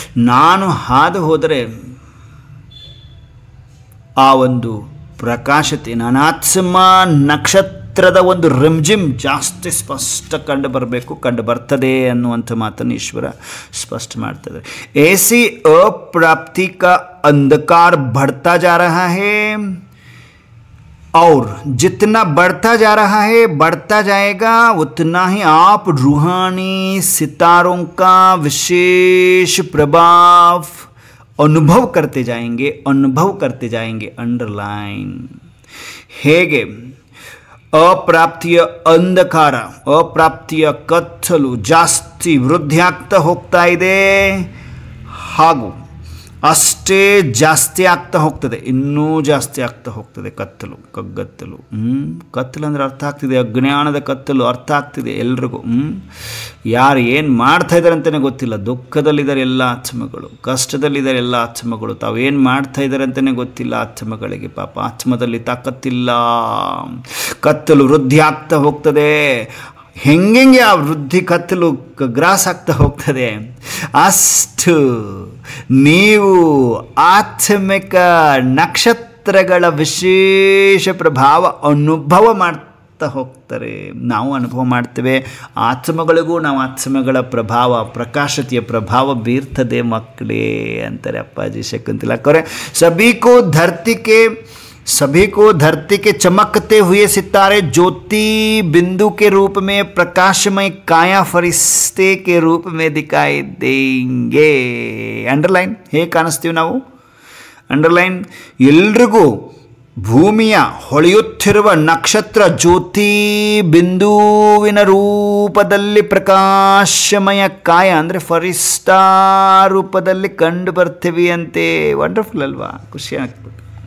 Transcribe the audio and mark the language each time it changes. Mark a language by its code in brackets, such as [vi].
[kn] ನಾನು ಹಾದು ಹೋದರೆ ಆ ಒಂದು ಪ್ರಕಾಶತೆ, ನಾನಾತ್ಮ ನಕ್ಷತ್ರದ ಒಂದು ರಿಮ್ಜಿಮ್ ಜಾಸ್ತಿ ಸ್ಪಷ್ಟ ಕಂಡು ಬರಬೇಕು, ಕಂಡು ಬರ್ತದೆ ಅನ್ನುವಂಥ ಮಾತನ್ನು ಈಶ್ವರ ಸ್ಪಷ್ಟ ಮಾಡ್ತದೆ. [hi] ऐसी अप्राप्ति का अंधकार बढ़ता जा रहा है और जितना बढ़ता जा रहा है बढ़ता जाएगा उतना ही आप रूहानी सितारों का विशेष प्रभाव अनुभव करते जाएंगे. [en] Underline. [kn] ಹೇಗೆ ಅಪ್ರಾಪ್ತಿಯ ಅಂಧಕಾರ, ಅಪ್ರಾಪ್ತಿಯ ಕತ್ತಲು ಜಾಸ್ತಿ ವೃದ್ಧಿ ಆಗ್ತಾ ಹೋಗ್ತಾ ಇದೆ, ಹಾಗೂ ಅಷ್ಟೇ ಜಾಸ್ತಿ ಆಗ್ತಾ ಹೋಗ್ತದೆ, ಇನ್ನೂ ಜಾಸ್ತಿ ಆಗ್ತಾ ಹೋಗ್ತದೆ ಕತ್ತಲು, ಕಗ್ಗತ್ತಲು. ಕತ್ತಲು ಅಂದರೆ ಅರ್ಥ ಆಗ್ತಿದೆ, ಅಜ್ಞಾನದ ಕತ್ತಲು ಅರ್ಥ ಆಗ್ತಿದೆ ಎಲ್ರಿಗೂ. ಯಾರು ಏನು ಮಾಡ್ತಾ ಇದ್ದಾರೆ ಅಂತಲೇ ಗೊತ್ತಿಲ್ಲ, ದುಃಖದಲ್ಲಿದ್ದಾರೆ ಎಲ್ಲ ಆತ್ಮಗಳು, ಕಷ್ಟದಲ್ಲಿದ್ದಾರೆ ಎಲ್ಲ ಆತ್ಮಗಳು, ತಾವೇನು ಮಾಡ್ತಾ ಇದ್ದಾರೆ ಅಂತಲೇ ಗೊತ್ತಿಲ್ಲ ಆತ್ಮಗಳಿಗೆ. ಪಾಪ ಆತ್ಮದಲ್ಲಿ ತಾಕತ್ತಿಲ್ಲ, ಕತ್ತಲು ವೃದ್ಧಿ ಆಗ್ತಾ ಹೋಗ್ತದೆ. ಹೆಂಗೆ ಆ ವೃದ್ಧಿ ಕತ್ತಲು ಗ್ರಾಸ್ ಆಗ್ತಾ ಹೋಗ್ತದೆ, ಅಷ್ಟು ನೀವು ಆತ್ಮಿಕ ನಕ್ಷತ್ರಗಳ ವಿಶೇಷ ಪ್ರಭಾವ ಅನುಭವ ಮಾಡ್ತಾ ಹೋಗ್ತಾರೆ. ನಾವು ಅನುಭವ ಮಾಡ್ತೇವೆ, ಆತ್ಮಗಳಿಗೂ ನಾವು ಆತ್ಮಗಳ ಪ್ರಭಾವ, ಪ್ರಕಾಶತೆಯ ಪ್ರಭಾವ ಬೀರ್ತದೆ ಮಕ್ಕಳೇ ಅಂತಾರೆ ಅಪ್ಪಾಜಿ ಶಕುಂತಲಾ ಅವರೇ. [hi] सभी को धरती के चमकते हुए सितारे ज्योति बिंदु के रूप में प्रकाशमय काया फरिश्ते के रूप में दिखाई देंगे. [kn] अंडरलाइन. ಹೇಗೆ ಕಾಣಿಸ್ತೀವಿ ನಾವು? ಅಂಡರ್ಲೈನ್. ಎಲ್ರಿಗೂ ಭೂಮಿಯ ಹೊಳೆಯುತ್ತಿರುವ ನಕ್ಷತ್ರ ಜ್ಯೋತಿ ಬಿಂದುವಿನ ರೂಪದಲ್ಲಿ ಪ್ರಕಾಶಮಯ ಕಾಯ ಅಂದರೆ ಫರಿಸ್ತಾ ರೂಪದಲ್ಲಿ ಕಂಡು ಬರ್ತೀವಿ ಅಂತೆ. ವಂಡರ್ಫುಲ್ ಅಲ್ವಾ? ಖುಷಿ ಆಗ್ತದೆ.